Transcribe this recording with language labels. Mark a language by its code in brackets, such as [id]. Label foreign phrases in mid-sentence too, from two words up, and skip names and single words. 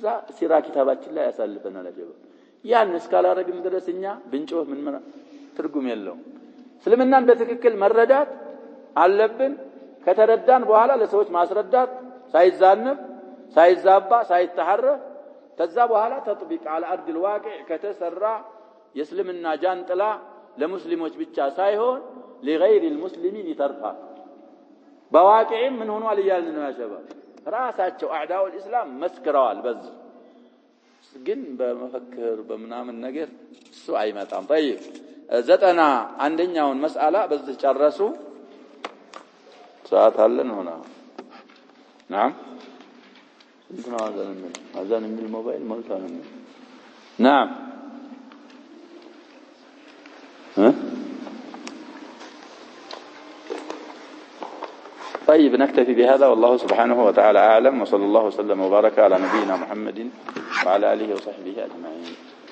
[am] ሲራ ኪታባችን ላይ ያሳልፈናል አጀበ ያን እስካላረግን ድረስኛ ብንጮህ ምን ትርጉም የለውም እስልምናን በትክክል መረዳት አለብን ከተረዳን በኋላ ለሰዎች ማስረዳት ሳይዛነብ ሳይዛባ ሳይተሐረፍ ከዛ በኋላ ተጥቢቅ [ar] على ارض الواقع [am] ከተሰራ የእስልምና ጃንጥላ ለሙስሊሞች ብቻ ሳይሆን [ar] لغير المسلمين ترفع [am] በዋቂዕም ምን ሆኗል ይያልን ነው ያሸባብ ራሳቸው አዕዳው الاسلام መስክረዋል በዚህ ግን በመፈክር በመናምን ነገር እሱ አይመጣም طيب ዘጠና አንደኛውን መስአላ በዚህ ጨረሱ ሰዓት አለን ሆነ [ar] نعم انتنا اذان من الموبايل مولتان نعم ها طيب نكتفي بهذا والله سبحانه وتعالى اعلم وصلى الله وسلم وبارك على نبينا محمد وعلى اله وصحبه اجمعين